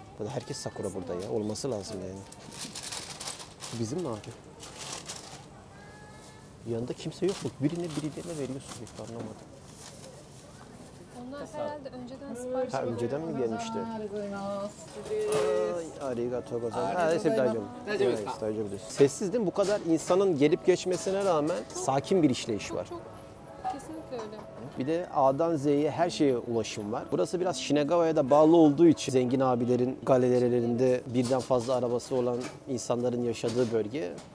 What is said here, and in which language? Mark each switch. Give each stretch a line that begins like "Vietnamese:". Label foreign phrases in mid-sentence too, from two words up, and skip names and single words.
Turkish: Burada herkes Sakura burada ya. Olması lazım yani. Bizim mi abi? Yanında kimse yok mu? Birilerine veriyorsun bir anlamadım. Onlar herhalde önceden sipariş Ha önceden mi gelmişti? Ay,
Japanese: ありがとうございます.
Turkish: Ha, neyse
Japanese: 大丈夫です.
Turkish: Sessiz değil mi? Bu kadar insanın gelip geçmesine rağmen sakin bir işleyiş var. Çok kesinlikle öyle. Bir de A'dan Z'ye her şeye ulaşım var. Burası biraz Shinagawa'ya da bağlı olduğu için zengin abilerin galerilerinde birden fazla arabası olan insanların yaşadığı bölge.